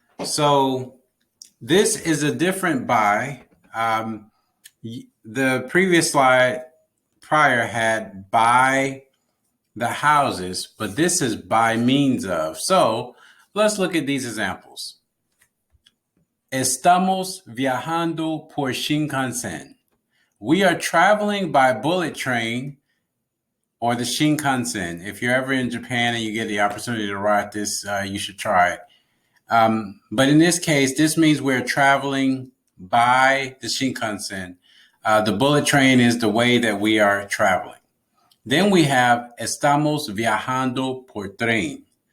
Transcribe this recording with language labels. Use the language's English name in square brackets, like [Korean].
[English] So this is a different by. The previous slide prior had by the houses, but this is by means of. So let's look at these examples. [Spanish] Estamos viajando por Shinkansen. [English] We are traveling by bullet train or the Shinkansen. If you're ever in Japan and you get the opportunity to ride this, you should try it. But in this case, this means we're traveling by the Shinkansen. The bullet train is the way that we are traveling. Then we have [Spanish] estamos viajando por tren.